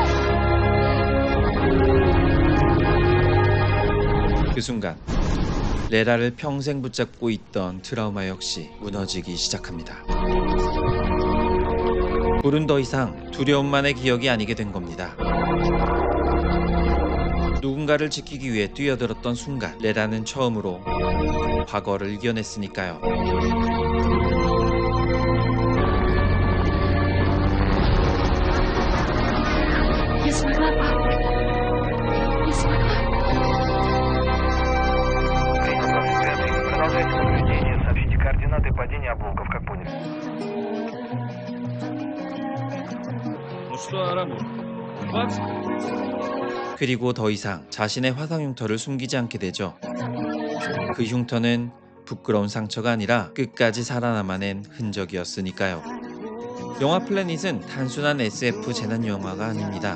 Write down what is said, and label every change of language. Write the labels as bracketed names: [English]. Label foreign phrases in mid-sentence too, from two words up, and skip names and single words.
[Korean] 그 순간 레라를 평생 붙잡고 있던 트라우마 역시 무너지기 시작합니다. 불은 더 이상 두려움만의 기억이 아니게 된 겁니다. 누군가를 지키기 위해 뛰어들었던 순간 레라는 처음으로 과거를 이겨냈으니까요. [Russian] Я смогла, пап. Я смогла. Продолжайте наблюдение. Сообщите координаты падения обломков, как поняли. Ну что, Арабов, 20? [Korean] 그리고 더 이상 자신의 화상 흉터를 숨기지 않게 되죠. 그 흉터는 부끄러운 상처가 아니라 끝까지 살아남아낸 흔적이었으니까요. 영화 플래닛은 단순한 SF 재난 영화가 아닙니다.